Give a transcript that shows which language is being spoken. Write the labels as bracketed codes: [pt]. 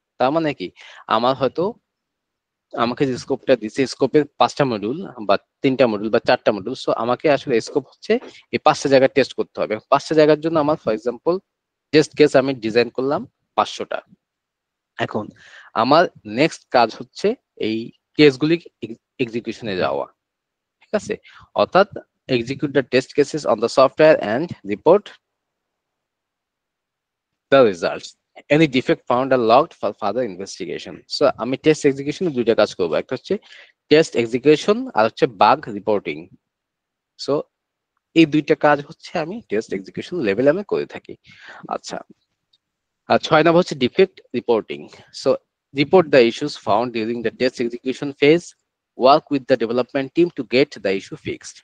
[bn] তার মানে কি, আমার হয়তো আমাকে যে স্কোপটা দিচ্ছে, স্কোপের 5টা মডিউল বা 3টা মডিউল বা 4টা মডিউল, সো আমাকে আসলে স্কোপ হচ্ছে এই 5টা জায়গায় টেস্ট করতে হবে, 5টা জায়গার জন্য আমার ফর এক্সাম্পল টেস্ট কেস আমি ডিজাইন করলাম 500টা। এখন আমার নেক্সট কাজ হচ্ছে এই কেসগুলি এক্সিকিউশনে যাওয়া, ঠিক আছে, অর্থাৎ [en] Execute the test cases on the software and report the results. Any defect found are logged for further investigation. [bn] So আমি টেস্ট এক্সিকিউশনে দুইটা কাজ করব, একটা হচ্ছে টেস্ট এক্সিকিউশন আর হচ্ছে বাগ রিপোর্টিং। সো এই দুইটা কাজ হচ্ছে আমি টেস্ট এক্সিকিউশন লেভেলে আমি করে থাকি। আচ্ছা, আর 6 নম্বর হচ্ছে defect reporting. [en] So report the issues found during the test execution phase, work with the development team to get the issue fixed.